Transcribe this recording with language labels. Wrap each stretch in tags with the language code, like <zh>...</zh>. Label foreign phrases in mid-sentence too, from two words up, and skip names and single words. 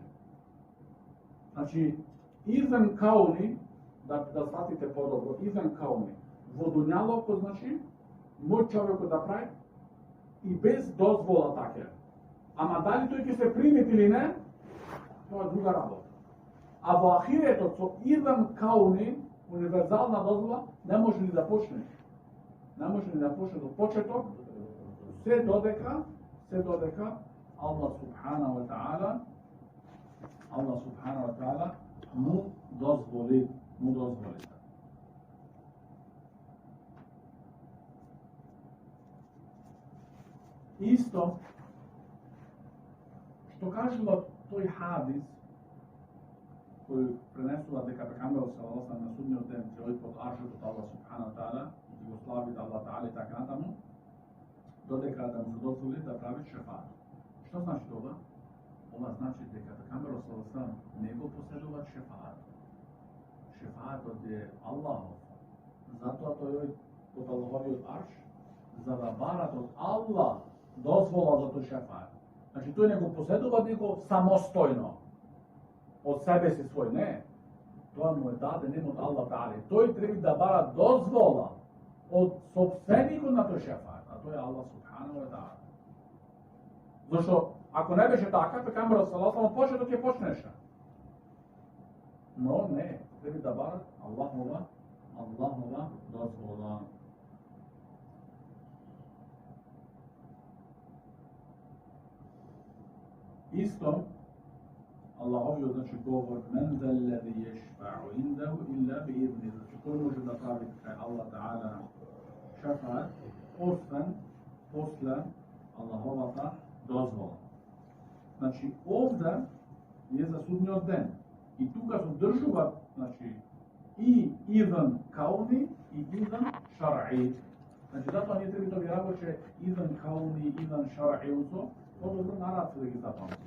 <mk>Значи</mk> <ar>إذن كوني,</ar> <mk>да сватите подобро,</mk> <ar>إذن كوني,</ar> <mk>во дуњалокот, значи, мој човекот да прави и без дозвола така. Ама дали тој ќе се примет или не, тоа е друга работа. А во ахиретот со</mk> <ar>إذن كوني,</ar> <mk>универзална дозвола, не може ни да почне. Не може ни да почне до почеток, се додека</mk> <ar>الله سبحانه وتعالى</ar> <mk>му дозволи. Исто што кажува тој хадис кој пренесува дека пекамберот</mk> <ar>صلى الله عليه وسلم</ar> <mk>на судниот ден ќе оди под аршот од</mk> <ar>الله سبحانه وتعالى</ar> <mk>и го слави</mk> <ar>الله تعالى</ar> <mk>и така натаму, додека да му се дозволи да прави шефаат. Што значи тоа? Ова значи дека пекамберот</mk> <ar>صلى الله عليه وسلم</ar> <mk>не го поседува шефаат. Шефаатот е Аллахов. Затоа тој од Аллаховиот арш, за да барат од Аллах дозвола за тој шефаат. Значи тој не го поседува него самостојно, од себе си свој, не. Тоа му е даден од</mk> <ar>الله تعالى.</ar> <mk>Тој треба да бара дозвола од собственикот на тој шефаат, а тој е</mk> <ar>الله سبحانه وتعالى.</ar> <mk>Зашто ако не беше така, пекамберот</mk> <ar>صلى الله عليه وسلم</ar> <mk>почеток ќе почнеше. Но не, треба да барат Аллахова дозвола. Исто, Аллаховиот значи говор</mk> <ar>من ذا الذي يشفع عنده إلا بإذنه.</ar> <mk>Значи кој може да прави кај</mk> <ar>الله تعالى</ar> <mk>шефаат освен после Аллаховата дозвола. Значи овде е за судниот ден. И тука содржува, значи, и</mk> <ar>إذن كوني</ar> <mk>и</mk> <ar>إذن شرعي.</ar> <mk>Значи затоа ние треба да ви работи</mk> <ar>إذن كوني</ar> <mk>и</mk> <ar>إذن شرعي</ar> <mk>усо, подобро на арапски да ги запамтиш.</mk>